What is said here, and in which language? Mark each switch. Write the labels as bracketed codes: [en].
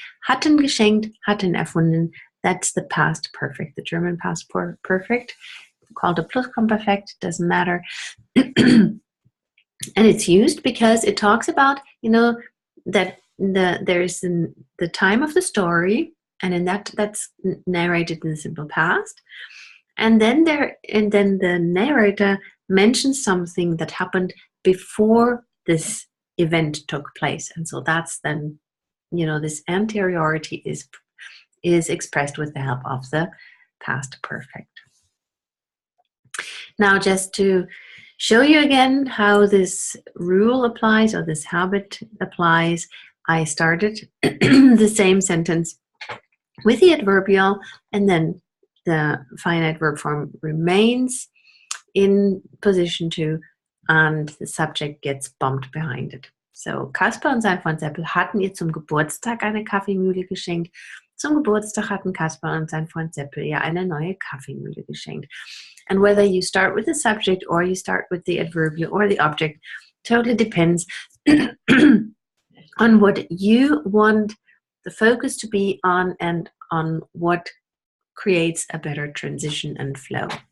[de] Hatten geschenkt, hatten erfunden. [en] That's the past perfect, the German past perfect, called a Plusquamperfekt, doesn't matter. And it's used because it talks about, that there's the time of the story, and in that's narrated in the simple past. And then the narrator mentions something that happened before this event took place. And so that's then, this anteriority is expressed with the help of the past perfect. Now, just to show you again how this rule applies, or this habit applies, I started the same sentence with the adverbial, and then the finite verb form remains in position 2, and the subject gets bumped behind it. [de] So, Kasper und sein Freund Seppel hatten ihr zum Geburtstag eine Kaffeemühle geschenkt. Zum Geburtstag hatten Kasper und sein Freund Seppel ihr eine neue Kaffeemühle geschenkt. [en] And whether you start with the subject or you start with the adverbial or the object, totally depends on what you want the focus to be on and on what creates a better transition and flow.